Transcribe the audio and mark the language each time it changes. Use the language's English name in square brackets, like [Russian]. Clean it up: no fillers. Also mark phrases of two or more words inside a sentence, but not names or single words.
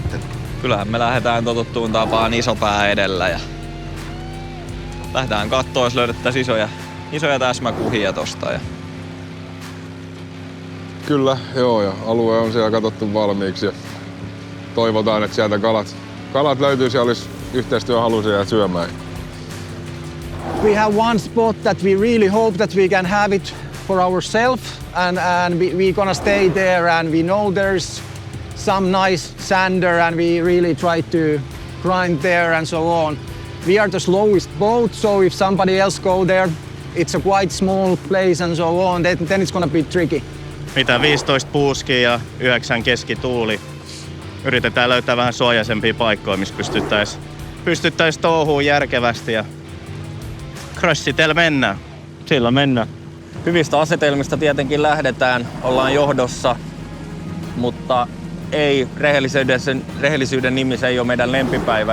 [Finnish] Kyllähän me lähdetään totuttuun tapaan iso pää edellä ja lähdetään katsoa, jos löydettäisiin isoja täsmäkuhia tosta. Kyllä, joo, ja alue on siellä katsottu valmiiksi ja toivotaan, että sieltä kalat löytyisi ja olisi yhteistyöhaluisia syömään. [English] We have one spot that we really hope that we can have it for ourselves and we gonna stay there and we know there's some nice sander and we really try to grind there and so on. We are the slowest boat, so if somebody else go there, it's a quite small place and so on, then it's gonna be tricky. [Finnish] Mitä 15 puuskia ja 9 keskituuli. Yritetään löytää vähän suojaisempia paikkoja, missä pystyttäisiin touhuun järkevästi ja crossitellä mennään. Sillä mennään. Hyvistä asetelmista tietenkin lähdetään, ollaan johdossa, mutta ei rehellisyyden nimissä ei ole meidän lempipäivä.